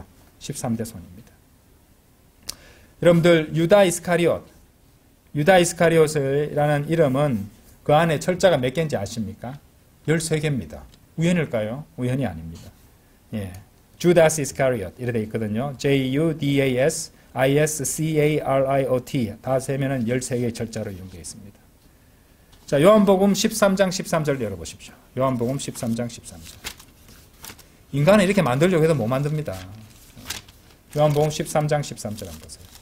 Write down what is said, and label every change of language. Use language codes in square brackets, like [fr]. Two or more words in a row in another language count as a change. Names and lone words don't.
[ko] 13대 손입니다. 여러분들 유다 이스카리옷이라는 이름은 그 안에 철자가 몇 개인지 아십니까? 13개입니다. 우연일까요? 우연이 아닙니다. 예. 주다스 이스카리옷 이렇게 되어 있거든요. J-U-D-A-S-I-S-C-A-R-I-O-T 다 세면은 13개의 철자로 이용되어 있습니다. 자, 요한복음 13장 13절 열어보십시오. 요한복음 13장 13절. 인간을 이렇게 만들려고 해도 못 만듭니다. 요한복음 13장 13절 한번 보세요.